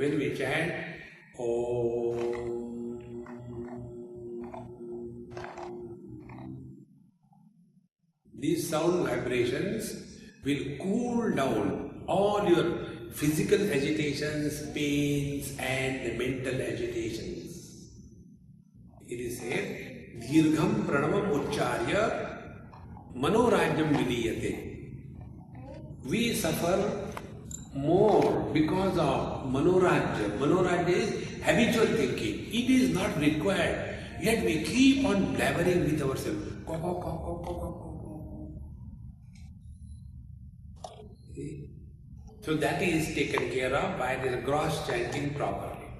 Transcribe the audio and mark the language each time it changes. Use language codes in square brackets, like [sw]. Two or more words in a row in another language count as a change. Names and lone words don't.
[en] When we chant Om, these sound vibrations will cool down all your physical agitations, pains and mental agitations. It is said, [sa] दीर्घं प्रणामं उच्चार्य मनोराज्यं विलीयते. [en] We suffer more because of manorajya. Manorajya is habitual thinking. It is not required. Yet we keep on blabbering with ourselves. So that is taken care of by the gross chanting properly.